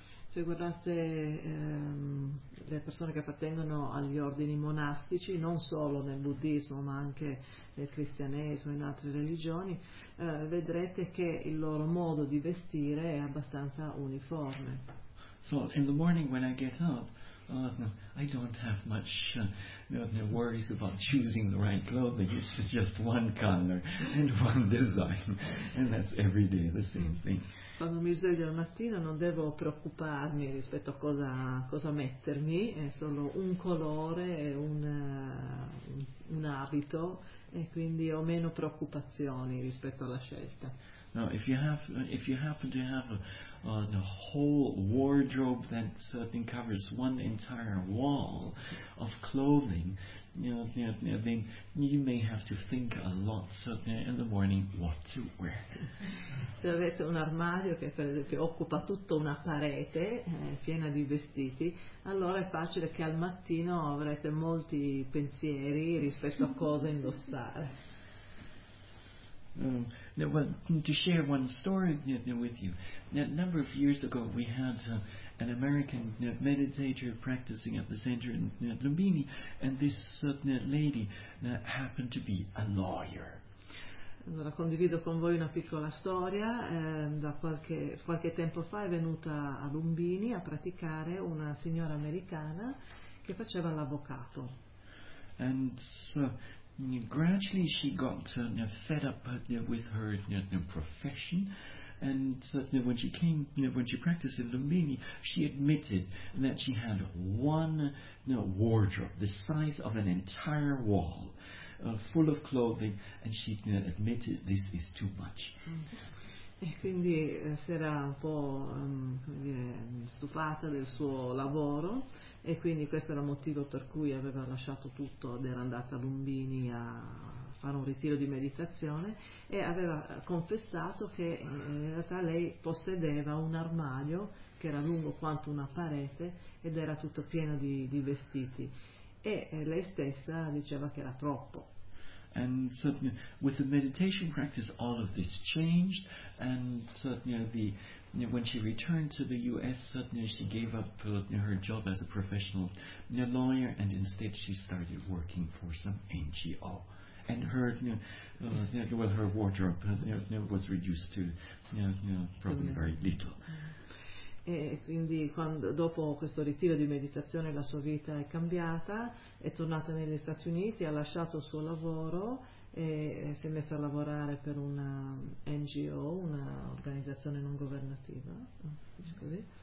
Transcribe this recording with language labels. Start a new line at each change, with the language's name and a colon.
Italian: Se guardate le persone che appartengono agli ordini monastici, non solo nel buddismo ma anche nel cristianesimo e in altre religioni, vedrete che il loro modo di vestire è abbastanza uniforme.
English: So in the morning when I get up, I don't have much worries about choosing the right clothing. It's just one color and one design, and that's every day the same thing.
Italian: Quando mi sveglio la mattina non devo preoccuparmi rispetto a cosa mettermi, è solo un colore e un abito, e quindi ho meno preoccupazioni rispetto alla scelta.
English: Now, if you happen to have a whole wardrobe that certainly covers one entire wall of clothing, then you may have to think a lot in the morning what to wear.
Italian: Se avete un armadio che per esempio occupa tutta una parete piena di vestiti, allora è facile che al mattino avrete molti pensieri rispetto a cosa indossare.
English: To share one story with you. A number of years ago we had an American meditator practicing at the center in Lumbini, and this lady happened to be a lawyer.
Italian: Allora, condivido con voi una piccola storia. Da qualche tempo fa è venuta a Lumbini a praticare una signora americana che faceva l'avvocato.
English: And so gradually she got fed up with her profession, and when she practiced in Lumbini, she admitted that she had one wardrobe the size of an entire wall full of clothing, and she admitted this is too much.
Italian: E quindi si era un po' stufata del suo lavoro, e quindi questo era il motivo per cui aveva lasciato tutto ed era andata a Lumbini a fare un ritiro di meditazione, e aveva confessato che in realtà lei possedeva un armadio che era lungo quanto una parete ed era tutto pieno di vestiti, e lei stessa diceva che era troppo.
English: And certainly with the meditation practice, all of this changed. And certainly when she returned to the U.S., certainly she gave up her job as a professional lawyer, and instead she started working for some NGO. And her her wardrobe was reduced to probably very little.
Italian: E quindi quando, dopo questo ritiro di meditazione, la sua vita è cambiata, è tornata negli Stati Uniti, ha lasciato il suo lavoro e si è messa a lavorare per una NGO, un'organizzazione non governativa, così.